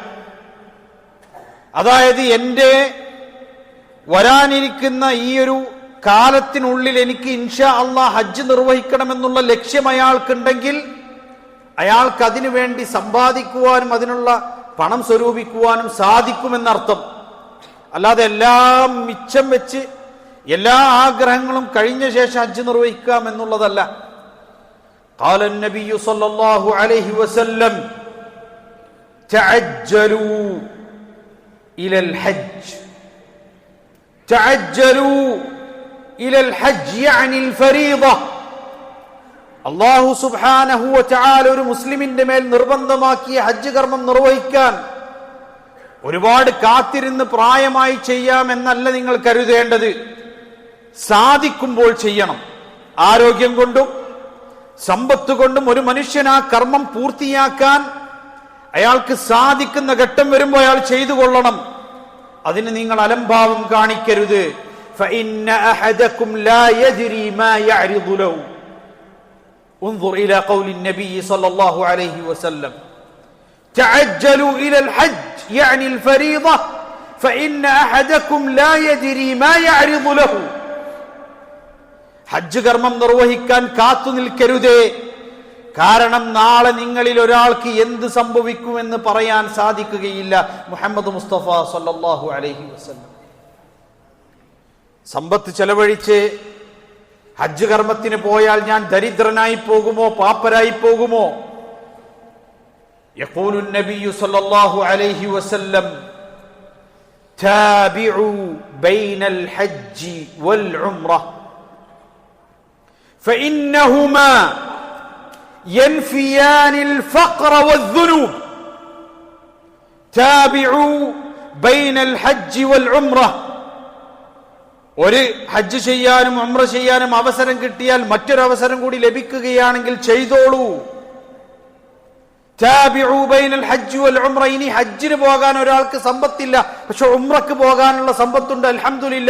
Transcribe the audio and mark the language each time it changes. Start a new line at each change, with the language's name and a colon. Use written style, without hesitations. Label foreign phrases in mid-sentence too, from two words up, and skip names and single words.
Malayalam: അതായത് എന്റെ വരാനിരിക്കുന്ന ഈ ഒരു കാലത്തിനുള്ളിൽ എനിക്ക്
Arabic: إن شاء الله
Malayalam: ഹജ്ജ് നിർവഹിക്കണമെന്നുള്ള ലക്ഷ്യം അയാൾക്കുണ്ടെങ്കിൽ അയാൾക്ക് അതിനു വേണ്ടി സമ്പാദിക്കുവാനും അതിനുള്ള പണം സ്വരൂപിക്കുവാനും സാധിക്കുമെന്നർത്ഥം. അല്ലാതെ എല്ലാം മിച്ചം വെച്ച് എല്ലാ ആഗ്രഹങ്ങളും കഴിഞ്ഞ ശേഷം ഹജ്ജ് നിർവഹിക്കാം എന്നുള്ളതല്ല.
Arabic: قال النبي صلى الله عليه وسلم تعجلوا إلى الحج تعجلوا إلى الحج يعني الفريضة. الله سبحانه وتعالى
Malayalam: ഒരു മുസ്ലിമിന്റെ മേൽ നിർബന്ധമാക്കിയ ഹജ്ജ് കർമ്മം നിർവഹിക്കാൻ ഒരുപാട് കാത്തിരുന്ന് പ്രായമായി ചെയ്യാമെന്നല്ല നിങ്ങൾ കരുതേണ്ടത്. സാധിക്കുമ്പോൾ ചെയ്യണം. ആരോഗ്യം കൊണ്ടും സമ്പത്ത് കൊണ്ടും ഒരു മനുഷ്യൻ ആ കർമ്മം പൂർത്തിയാക്കാൻ അയാൾക്ക് സാധിക്കുന്ന ഘട്ടം വരുമ്പോൾ അയാൾ ചെയ്തു കൊള്ളണം. അതിന് നിങ്ങൾ അലംഭാവം കാണിക്കരുത്.
Arabic: فإن أحدكم لا يدري ما يعرض له. انظر إلى قول النبي صلى الله عليه وسلم تعجلوا إلى الحج يعني الفريضة فإن أحدكم لا يدري ما يعرض له.
Malayalam: ഹജ്ജ് കർമ്മം നിർവഹിക്കാൻ കാത്തു നിൽക്കരുതേ. കാരണം നാളെ നിങ്ങളിൽ ഒരാൾക്ക് എന്ത് സംഭവിക്കുമെന്ന് പറയാൻ സാധിക്കുകയില്ല. മുഹമ്മദ് മുസ്തഫ
Arabic: صلى الله عليه وسلم.
Malayalam: സമ്പത്ത് ചെലവഴിച്ച് ഹജ്ജ് കർമ്മത്തിന് പോയാൽ ഞാൻ ദരിദ്രനായി പോകുമോ പാപ്പരായി പോകുമോ?
Arabic: يقول النبي صلى الله عليه وسلم تابعوا بين الحج والعمرة فإنهما ينفيان الفقر والذنوب. تابعوا بين الحج والعمرة.
Malayalam: ഒരു ഹജ്ജ് ചെയ്യാനും ഉംറ ചെയ്യാനും അവസരം കിട്ടിയാൽ മറ്റൊരു അവസരം കൂടി ലഭിക്കുകയാണെങ്കിൽ ചെയ്തോളൂ.
Arabic: تابعوا بين الحج والعمرة.
Malayalam: ഇനി ഹജ്ജിന് പോകാൻ ഒരാൾക്ക് സമ്പത്തില്ല, പക്ഷെ ഉംറക്ക് പോകാനുള്ള സമ്പത്തുണ്ട്, അൽഹംദുലില്ലാ.